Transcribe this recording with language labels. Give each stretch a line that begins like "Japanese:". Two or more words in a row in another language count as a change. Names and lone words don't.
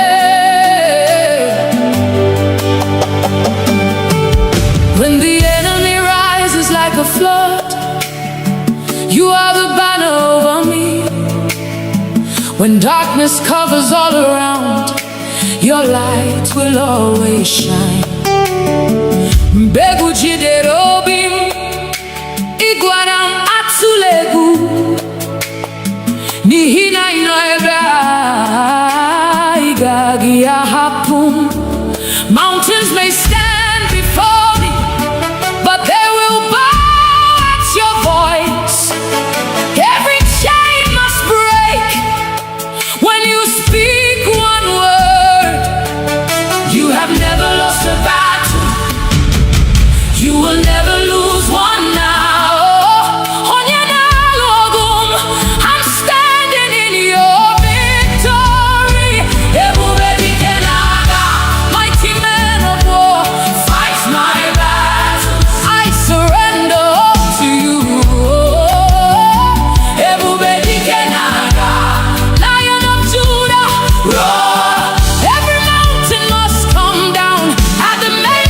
English: When the enemy rises like a flood, you are the banner over me. When darkness covers all around, your light will always shine.
Igbo: Mbegu jidere obi m, ịgwara m atụla egwu, n'ihi na ị nọ ebe a, ị gaghị ahapụ m.
English: Mountains may stand before me, but they will bow at your voice. Every chain must break when you speak one word. You have never lost a battle. You will never lose one now.
Igbo: Onye na-alụ ọgụ m,
English: I'm standing in your victory.
Igbo: Ebube dike na-aga,
English: mighty man of war, fight my battles. I surrender all to you.
Igbo: Ebube dike na-aga,
English: Lion of Judah, roar. Every mountain must come down at the